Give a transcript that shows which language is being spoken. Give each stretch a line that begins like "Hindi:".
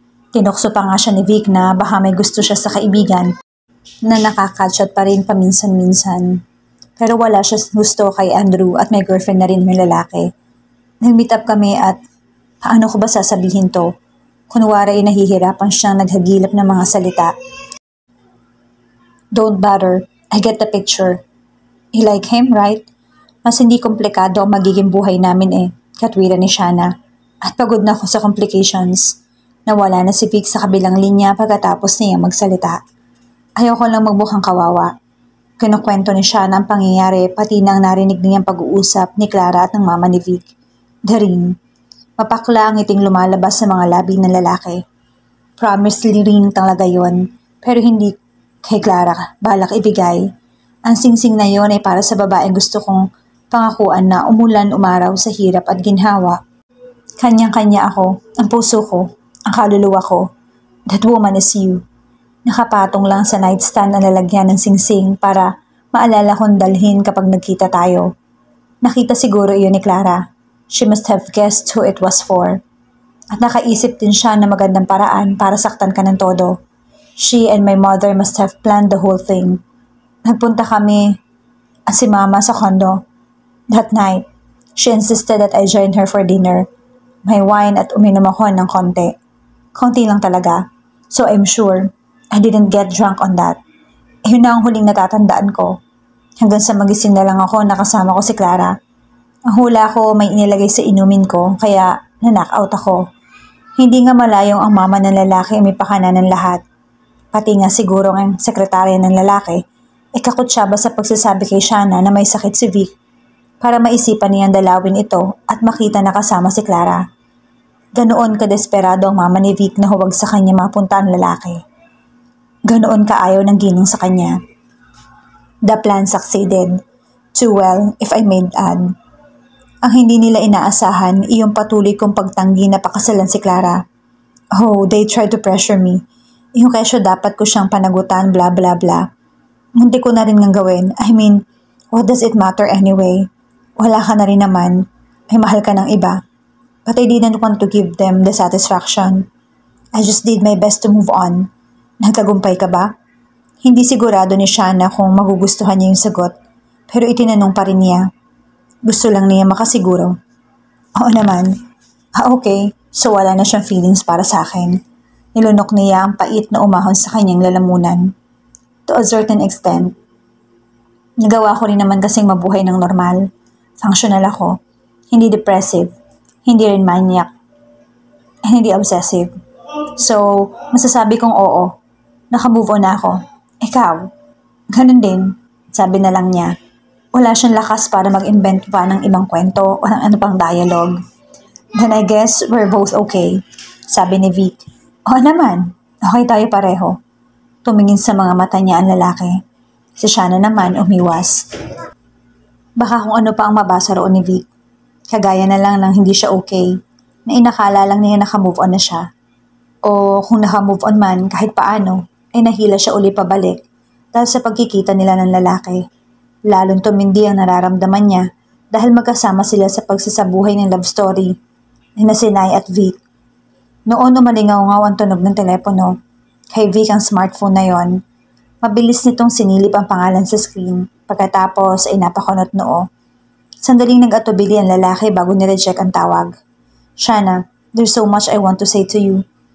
Filipino: Tinukso pa nga siya ni Vic na baka may gusto siya sa kaibigan na nakakatchat pa rin paminsan-minsan. Pero wala siya gusto kay Andrew at may girlfriend na rin yung lalaki. Nag-meet up kami at paano ko ba sasabihin to? Kunwari ay nahihirapan siyang naghagilap ng mga salita.
English: Don't bother, I get the picture. You like him, right?
Filipino: Mas hindi komplikado ang magiging buhay namin eh, katwira ni Shanna. At pagod na ako sa complications. Nawala na si Vic sa kabilang linya pagkatapos niya magsalita. Ayoko lang magmukhang kawawa. Kinukwento ni Shanna ang pangyayari pati nang narinig niyang pag-uusap ni Clara at ng mama ni Vic. Daring, mapakla ang ngiting lumalabas sa mga labi ng lalaki. Promise ring talaga yon, pero hindi kay Clara balak ibigay. Ang singsing na yon ay para sa babaeng gusto kong pangakuan na umulan umaraw sa hirap at ginhawa. Kanyang-kanya ako, ang puso ko, ang kaluluwa ko.
English: That woman is you.
Filipino: Nakapatong lang sa nightstand ang lalagyan ng singsing para maalala kong dalhin kapag nagkita tayo. Nakita siguro iyon ni Clara.
English: She must have guessed who it was for.
Filipino: At nakaisip din siya na magandang paraan para saktan ka ng todo.
English: She and my mother must have planned the whole thing.
Filipino: Nagpunta kami at si mama sa condo.
English: That night, she insisted that I join her for dinner.
Filipino: May wine at uminom ako ng konti. Konti lang talaga.
English: So I'm sure I didn't get drunk on that.
Filipino: Yun na ang huling natatandaan ko. Hanggang sa magising na lang ako nakasama ko si Clara. Ang hula ko may inilagay sa inumin ko kaya na-knock-out ako. Hindi nga malayong ang mama ng lalaki may pakana ng lahat. Pati nga siguro ang sekretarya ng lalaki ikakutsaba sa pagsasabi kay Shanna na may sakit si Vic para maisipan niyang dalawin ito at makita na kasama si Clara. Ganoon kadesperado ang mama ni Vic na huwag sa kanya mapunta ang lalaki. Ganoon kaayaw ng ginong sa kanya.
English: The plan succeeded. Too well, if I may add.
Filipino: Ang hindi nila inaasahan iyong patuloy kong pagtanggi na pakasalan si Clara.
English: Oh, they tried to pressure me.
Filipino: Yung kesyo dapat ko siyang panagutan bla bla bla. Munti ko na rin ngang gawin.
English: I mean, what does it matter anyway?
Filipino: Wala ka na rin naman. May mahal ka ng iba.
English: But I didn't want to give them the satisfaction. I just did my best to move on.
Filipino: Nagtagumpay ka ba? Hindi sigurado ni Shanna kung magugustuhan niya yung sagot. Pero itinanong pa rin niya. Gusto lang niya makasiguro. Oo naman. Okay. So wala na siyang feelings para sa akin. Nilunok niya ang pait na umahon sa kanyang lalamunan.
English: To a certain extent,
Filipino: nagawa ko rin naman kasing mabuhay ng normal. Functional ako. Hindi depressive. Hindi rin maniac. Hindi obsessive. So, masasabi kong oo. Naka-move on na ako. Ikaw? Ganun din. Sabi na lang niya. Wala siyang lakas para mag-invent pa ng ibang kwento o ng ano pang dialogue.
English: Then I guess we're both okay.
Filipino: Sabi ni Vic. Oo naman. Okay tayo pareho. Tumingin sa mga mata niya ang lalaki. Si Shana naman umiwas. Baka kung ano pa ang mabasa roon ni Vic. Kagaya na lang ng hindi siya okay, na inakala lang niya naka-move on na siya. O kung naka-move on man kahit paano, ay nahila siya uli pabalik dahil sa pagkikita nila ng lalaki. Lalong tumindi ang nararamdaman niya dahil magkasama sila sa pagsasabuhay ng love story na Sinay at Vic. Noon umalingaw-ngaw ang tunog ng telepono. Kay Vic ang smartphone na yon. Mabilis nitong sinilip ang pangalan sa screen, pagkatapos ay napakunot noo. Sandaling nag-atubili ang lalaki bago nireject ang tawag.
English: Shana, there's so much I want to say to you.